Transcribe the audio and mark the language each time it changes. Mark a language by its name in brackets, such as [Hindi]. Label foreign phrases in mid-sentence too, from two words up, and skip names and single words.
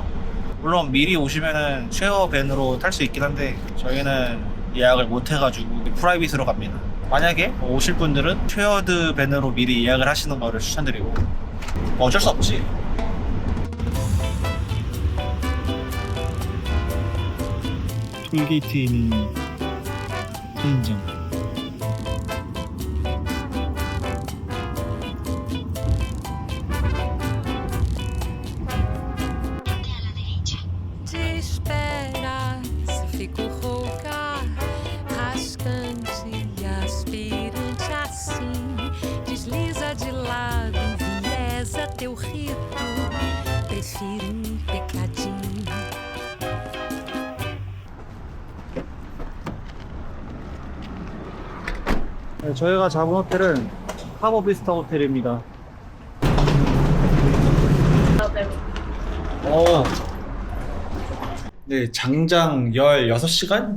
[Korean] 물론 미리 오시면은 쉐어 밴으로 탈 수 있긴 한데 저희는 예약을 못 해가지고 프라이빗으로 갑니다. 만약에 오실 분들은 쉐어드 밴으로 미리 예약을 하시는 거를 추천드리고 어쩔 수 없지. 톨게이트에 있는 편의점. [Portuguese] Te espera, se fico rouca, rascante e aspirante assim. Desliza de lado, enviesa teu rito. Prefiro pecadinho. [Korean] 네, 저희가 잡은 호텔은 하버비스타 호텔입니다. 네, 장장 16시간?